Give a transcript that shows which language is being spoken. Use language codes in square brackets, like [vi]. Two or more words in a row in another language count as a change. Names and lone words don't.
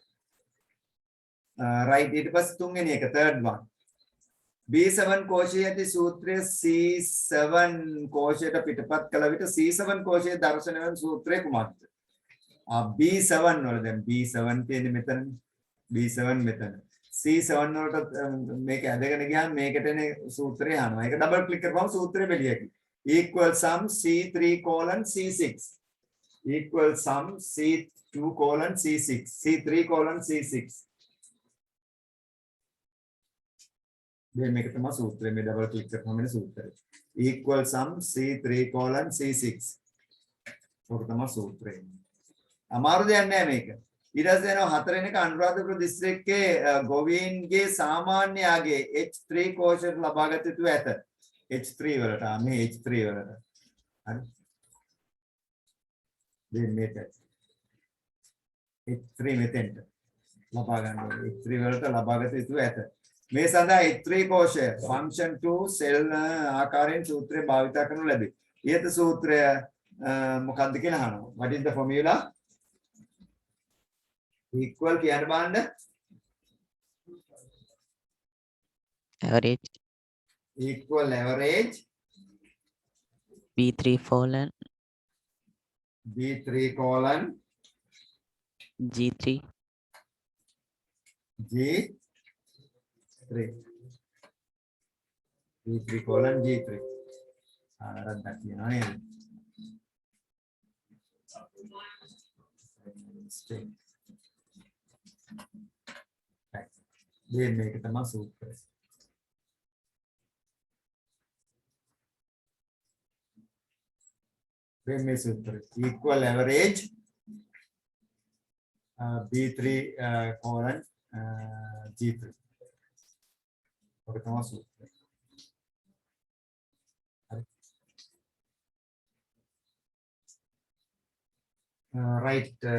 [si] right ඊට පස්සේ තුන්වෙනි එක [en] third one [si] B7 කෝෂයේ ඇති සූත්‍රය C7 කෝෂයට පිටපත් කළ විට C7 කෝෂයේ දර්ශන වන සූත්‍රය කුමක්ද B7 වල දැන් B7 තියෙන්නේ මෙතන B7 මෙතන C7 වලට මේක ඇදගෙන ගියාම මේකට එන සූත්‍රය යනවා. ඒක [en] double click [si] කරපුවම සූත්‍රය බෙලියකි. [en] equal sum C3 colon C6 equal sum C2 colon C6 C3 colon C6 [si] දැන් මේක තමයි සූත්‍රය. මේ [en] double click [si] කරපුවම එන සූත්‍රය. [en] equal sum C3 colon C6 [si] ඔක තමයි සූත්‍රය. අමාරු දෙයක් නෑ මේක. ඊට පස්සේ එනවා හතරවෙනි එක අනුරාධපුර දිස්ත්‍රික්කයේ ගොවීන්ගේ සාමාන්‍ය ආගේ H3 කෝෂයට ලබාගත යුතු ඇත. H3 වලට මේ H3 වලට. හරි. දැන් මේක H3 මෙතෙන්ට ලබා ගන්න ඕනේ. H3 වලට ලබාගත යුතු ඇත. මේ සඳහා H3 කෝෂය [en] function 2 cell [si] ආකාරයෙන් සූත්‍රය භාවිත කරනු ලැබේ. ඊට සූත්‍රය මොකක්ද කියලා අහනවා. [en] What is the formula? [si] equal කියන්න බලන්න [en] average equal average B3 colon B3 colon G3 G3 B3 colon G3 [si] ආරද්දක් කියනවා නේද දැන් මේක තමයි සූත්‍රය. දැන් මේ සූත්‍රය [en] equal average B3 colon G3 [si] ඔක තමයි සූත්‍රය. හරි. right